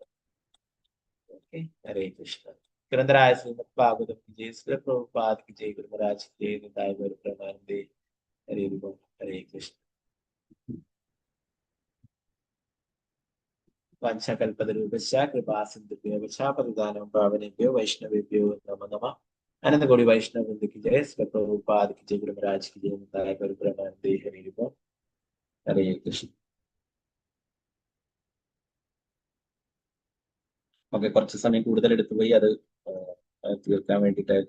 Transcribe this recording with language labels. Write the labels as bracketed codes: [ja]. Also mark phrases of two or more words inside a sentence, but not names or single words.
[ml] ഓക്കെ, ഹരേ കൃഷ്ണ. [hi] ग्रन्थराय श्रीमद् भागवतम् जय श्री प्रभुपाद की जय, गुरु महाराज की जय, निताय गौर प्रमानन्दे. [sa] ഹരേ ഹരേ കൃഷ്ണ. വംശകൽപതരൂപശ്ച കൃപാസിന്ധുഭ്യോ പതിദാനം പാവനേഭ്യോ വൈഷ്ണവേഭ്യോ നമോ നമഃ. [hi] अनन्तकोटि वैष्णव वृन्दय्क्क् जय, श्री प्रभुपाद की जय, गुरु महाराज की जय, निताय गौर प्रमानन्दे. [ml] ഹരേ കൃഷ്ണ. ഓക്കെ, കുറച്ച് സമയം കൂടുതൽ എടുത്തുപോയി, അത് തീർക്കാൻ വേണ്ടിയിട്ടായിരുന്നു.